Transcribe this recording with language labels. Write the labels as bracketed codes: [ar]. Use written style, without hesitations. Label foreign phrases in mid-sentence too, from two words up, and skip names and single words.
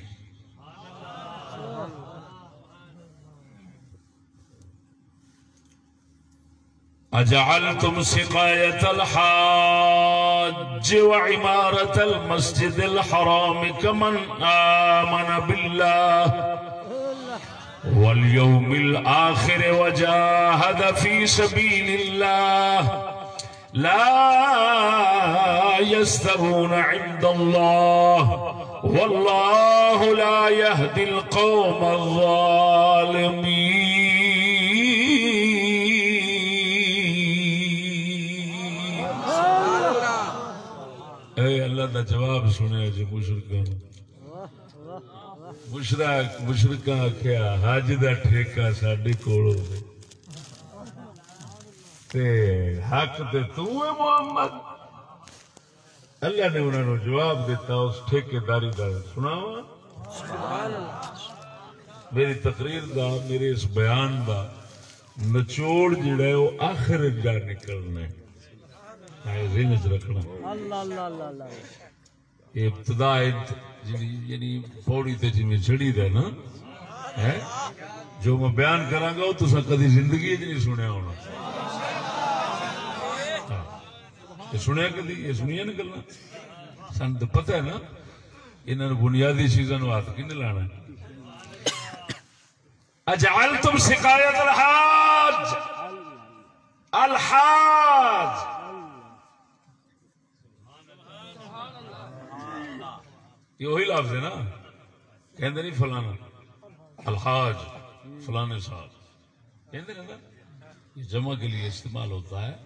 [ar] اجعلتم سقاية الحاج وعمارة المسجد الحرام كمن آمن بالله واليوم الآخر وجاهد في سبيل الله لا يستوون عند الله والله لا يهدي القوم الظالمين۔ [pa] اے اللہ دا جواب سنیا جی مشرکاں آکھیا حج دا ٹھیکہ ساڈے کول ہوے تے حق تے تو ہے محمد۔ اللہ نے انہوں نے جواب دیتا اس ٹھیکے داری دا سناواں، میری تقریر دا، میرے اس بیان دا نچوڑ جڑا ہے وہ آخر جا نکلنا ہے، ذہن چ رکھنا۔ یہ ابتدا یعنی پوڑی تے جی میں چڑھی دے نا ہے، جو میں بیان کراں گا وہ تساں کدی زندگی نہیں سنیا ہونا، یہ سنیا کدی، یہ سنیا نا گلاں، سن تو پتہ ہے نا انہاں نے بنیادی چیزاں نو ہاتھ کنے لانا ہے۔ [ar] اجعلتم سقایت الحاج، [pa] الحاج یہ وہی لفظ ہے نا، کہندے نہیں فلانا الحاج فلانے صاحب کہندے نا، یہ جمع کے لیے استعمال ہوتا ہے۔